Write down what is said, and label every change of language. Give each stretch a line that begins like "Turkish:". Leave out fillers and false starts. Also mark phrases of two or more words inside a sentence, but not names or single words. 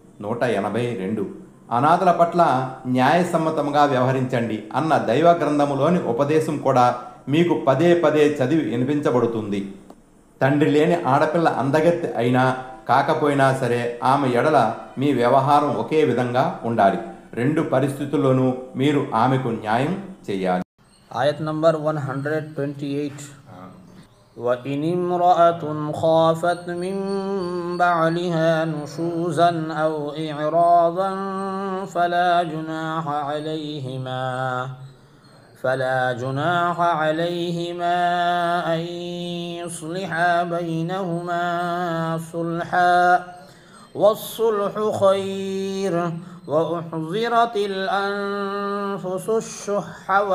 Telugu: 182 అనాథల పట్ల న్యాయసమ్మతంగా వ్యవహరించండి అన్న దైవ గ్రంథములోని ఉపదేశం కూడా మీకు పదే పదే చదివి వినిపించబడుతుంది. తండ్రి లేని ఆడపిల్ల అందగత్తె అయినా కాకపోయినా సరే ఆమె ఎడల మీ వ్యవహారం ఒకే విధంగా ఉండాలి. రెండు పరిస్థితుల్లోనూ మీరు ఆమెకు న్యాయం చేయాలి. Ayat number 128.
Arabic: وَإِنِ امْرَأَةٌ خَافَتْ مِنْ بَعْلِهَا نُشُوزًا أَوْ إِعْرَاضًا فلا جناح عليهما أن يصلحا بينهما صلحا والصلح خير وأحضرت الأنفس الشح